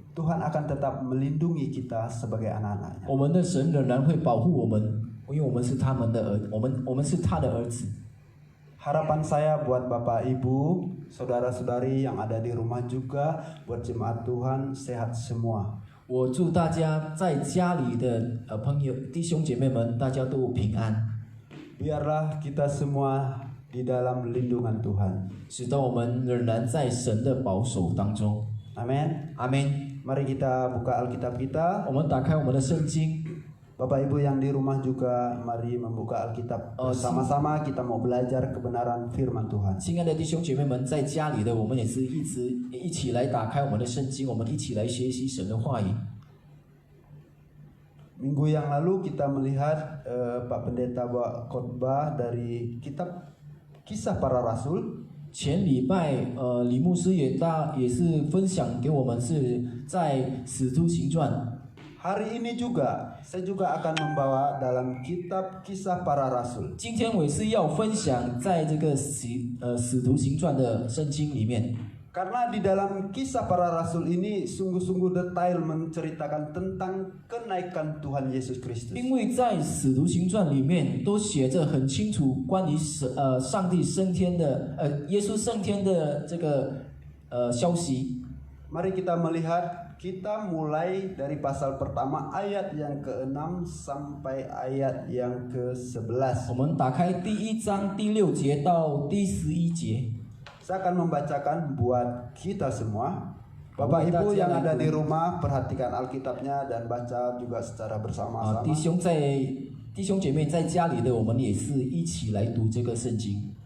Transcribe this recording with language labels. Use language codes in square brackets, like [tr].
[id] Tuhan akan tetap melindungi kita sebagai anak-anaknya. [zh] 我们的神仍然会保护我们，因为我们是他们的儿，我们是他的儿子。 [id] Harapan saya buat Bapak Ibu, saudara-saudari yang ada di rumah juga, buat jemaat Tuhan sehat semua. [zh] 我祝大家在家里的朋友、弟兄姐妹们，大家都平安， [id] Biarlah kita semua di dalam lindungan Tuhan. [zh] 使得我们仍然在神的保守当中。 [id] Amin. [zh] 阿门。 [id] Mari kita buka Alkitab kita. [zh] 我们打开我们的圣经， [id] Bapak Ibu yang di rumah juga mari membuka Alkitab. Bersama-sama kita mau belajar kebenaran firman Tuhan. [zh] 亲爱的弟兄姐妹们，在家里的我们也是一起来打开我们的圣经，我们一起来学习神的话语。 [id] Minggu yang lalu kita melihat Pak Pendeta bawa khotbah dari kitab Kisah Para Rasul. [zh] 前礼拜，李牧师也是分享给我们是在《使徒行传》。 [id] Hari ini juga saya juga akan membawa dalam kitab Kisah Para Rasul. [zh] 今天我也是要分享在这个使徒行传的圣经里面， [id] Karena di dalam Kisah Para Rasul ini sungguh-sungguh detail menceritakan tentang kenaikan Tuhan Yesus Kristus. [zh] 因为在使徒行传里面都写着很清楚关于上帝升天的耶稣升天的这个消息。 [id] Mari kita melihat, kita mulai dari pasal pertama ayat yang ke-6 sampai ayat yang ke-11. [zh] 我们打开第1章第6节到第11节。 [id] Saya akan membacakan buat kita semua. Bapak Ibu yang ada di rumah, perhatikan Alkitabnya dan baca juga secara bersama-sama. [zh] 弟兄姐妹在家里的，我们也是一起来读这个圣经。